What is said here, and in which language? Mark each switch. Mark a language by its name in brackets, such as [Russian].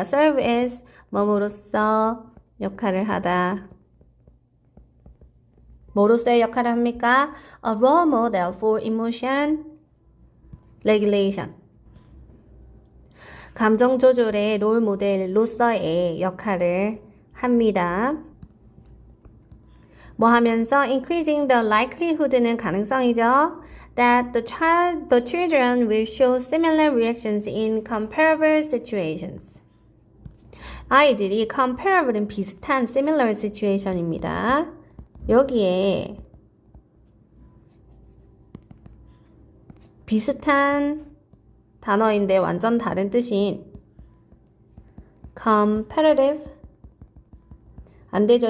[English] serve as [Korean] 뭐뭐로서 역할을 하다. 뭐로서의 역할을 합니까? [English] A role model for emotion regulation. [Korean] 감정 조절의 롤 모델로서의 역할을 합니다. 뭐 하면서 [English] increasing the likelihood [Korean] 는 가능성이죠. [English] That the children will show similar reactions in comparable situations. [Korean] 아이들이 comparable은 비슷한 [English] similar situation [Korean] 입니다. 여기에 비슷한 단어인데 완전 다른 뜻인 competitive 안 되죠.